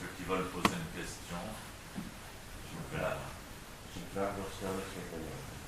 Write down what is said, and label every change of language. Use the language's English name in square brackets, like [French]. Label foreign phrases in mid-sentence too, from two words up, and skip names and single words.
[French] veulent poser une question, je vous fais la main. [Dutch] Als je een vraag wilt stellen, geef dan jou.